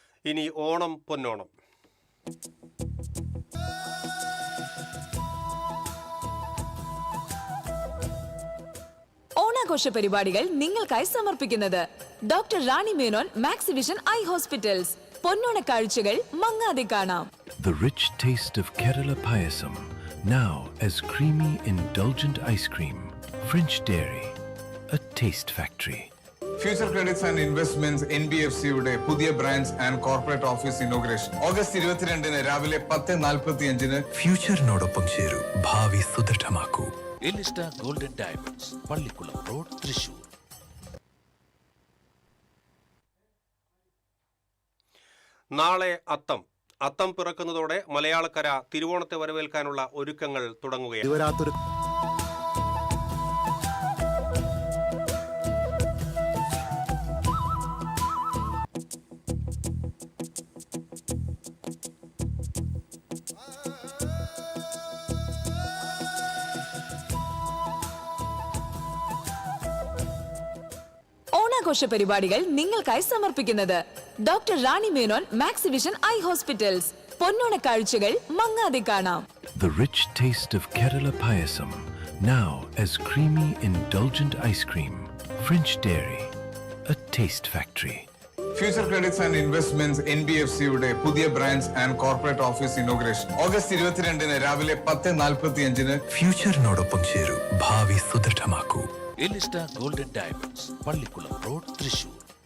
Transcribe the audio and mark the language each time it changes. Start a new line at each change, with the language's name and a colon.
Malayalam: ഇനി ഓണം പൊന്നോണം. ഓണാഘോഷ പരിപാടികൾ നിങ്ങൾക്കായി സമർപ്പിക്കുന്നത് doctor Rani Menon Maxivision I hospitals. പൊന്നോണ കാഴ്ചകൾ മങ്ങാതെ കാണാം.
English: The rich taste of Kerala Payasam, now as creamy, indulgent ice cream. French Dairy, a taste factory.
Malayalam: Future credits and investments NBFCയുടെ പുതിയ branch and corporate office inauguration August 22 രാവിലെ 10:45 ഫ്യൂച്ചറിനോടൊപ്പം ചേരൂ, ഭാവി സുദൃഢമാക്കൂ. എലിസ്റ്റ golden diamonds, Pallikkulam road, Thrissur. നാളെ അത്തം പിറക്കുന്നതോടെ മലയാളക്കര തിരുവോണത്തെ വരവേൽക്കാനുള്ള ഒരുക്കങ്ങൾ തുടങ്ങുകയാണ്. ഓണാഘോഷ പരിപാടികൾ നിങ്ങൾക്കായി സമർപ്പിക്കുന്നത് doctor Rani Menon Maxivision I hospitals. പൊന്നോണ കാഴ്ചകൾ മങ്ങാതെ കാണാം.
English: The rich taste of Kerala Payasam, now as creamy, indulgent ice cream. French Dairy, a taste factory.
Malayalam: Future credits and investments NBFCയുടെ പുതിയ branch and corporate office inauguration August 22 രാവിലെ 10:45 ഫ്യൂച്ചറിനോടൊപ്പം ചേരൂ, ഭാവി സുദൃഢമാക്കൂ. എലിസ്റ്റ golden diamonds, Pallikkulam road, Thrissur.